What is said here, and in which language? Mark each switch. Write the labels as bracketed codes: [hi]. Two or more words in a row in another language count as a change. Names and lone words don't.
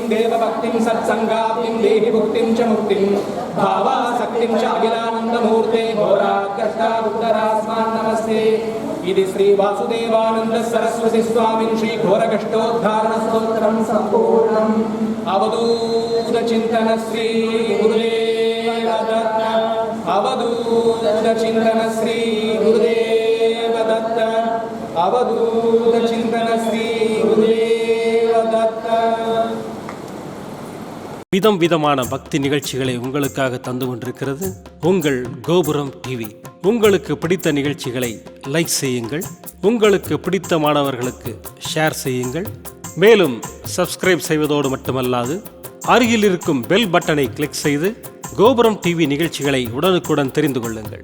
[sa] देवभक्तिं सत्सङ्गाप्तिं देहि भुक्तिं च मुक्तिं भावासक्तिं च अखिलानन्दमूर्ते घोरात्कष्टादुद्धरास्मान् नमस्ते इति श्री वासुदेवानंद सरस्वती स्वामिन् श्री घोरकष्टोद्धारण स्तोत्रं संपूर्णम् अवधूत चिंतन श्री गुरुदेव दत्त अवधूत चिंतन श्री गुरुदेव दत्त अवधूत चिंतन श्री गुरुदेव दत्त। [ta] விதம் விதமான பக்தி நிகழ்ச்சிகளை உங்களுக்காக தந்து கொண்டிருக்கிறது உங்கள் கோபுரம் டிவி. உங்களுக்கு பிடித்த நிகழ்ச்சிகளை லைக் செய்யுங்கள், உங்களுக்கு பிடித்த மாணவர்களுக்கு ஷேர் செய்யுங்கள். மேலும் சப்ஸ்கிரைப் செய்வதோடு மட்டுமல்லாது அருகில் இருக்கும் பெல் பட்டனை கிளிக் செய்து கோபுரம் டிவி நிகழ்ச்சிகளை உடனுக்குடன் தெரிந்து கொள்ளுங்கள்.